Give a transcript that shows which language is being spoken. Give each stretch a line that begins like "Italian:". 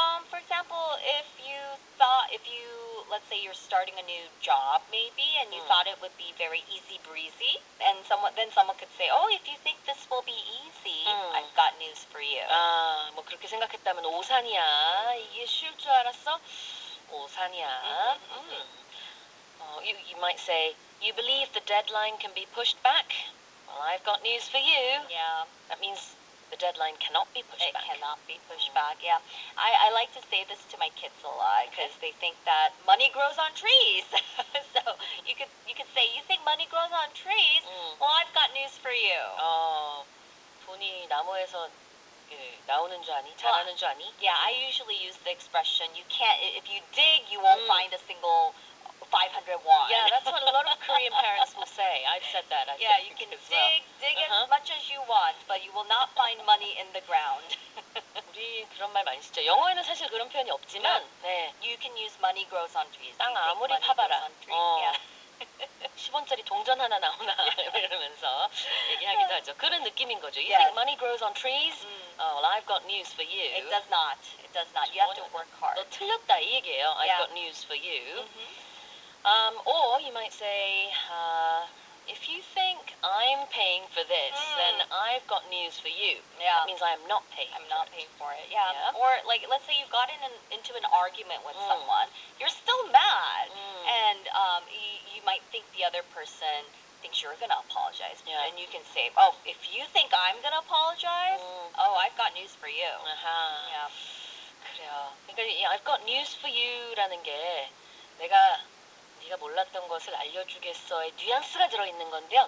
English: For example, if you, let's say you're starting a new job maybe, and you thought it would be very easy breezy, and then someone could say, oh, if you think this will be easy, I've got news for you.
Korean: 뭐 그렇게 생각했다면 오산이야. 이게 쉬울 줄 알았어? 오산이야.
English: You might say, you believe the deadline can be pushed back? Well, I've got news for you. Yeah. That means the deadline cannot be pushed back. It cannot be pushed back, yeah. I like to say this to my kids a lot because they think that money grows on trees. So you could say, you think money grows on trees? Well, I've got news for you.
Korean: 돈이 나무에서 나오는 줄 아니? 자라는 줄 아니?
English: Yeah, I usually use the expression, if you dig, you won't find a single 500 won. Yeah, that's what a lot of Korean parents will say. I've said that, I think. You can dig as much as you want, but you will not find money in the ground.
Korean: 우리 그런 말 많이 쓰죠. 영어에는 사실 그런 표현이 없지만,
English: You can use money grows on trees.
Korean: 땅 아무리 파봐라. 10원짜리 동전 하나 나오나 이러면서 얘기하기도 하죠. 그런 느낌인 거죠.
English: You think money grows on trees? Well, I've got news for you. It does not. It does not. You have to work hard.
Korean: 너 틀렸다 이 얘기예요.
English: I've got news for you. Or you might say, if you think I'm paying for this, then I've got news for you. Yeah. That means I'm not paying. I'm not paying for it. Yeah. Or like, let's say you got into an argument with someone, you're still mad, and you might think the other person thinks you're gonna apologize, and you can say, oh, if you think I'm gonna apologize, oh, I've got news for you.
Korean: 그래요. 그러니까
English: I've got news for you
Korean: 라는 게 내가 네가 몰랐던 것을 알려주겠어의 뉘앙스가 들어있는 건데요.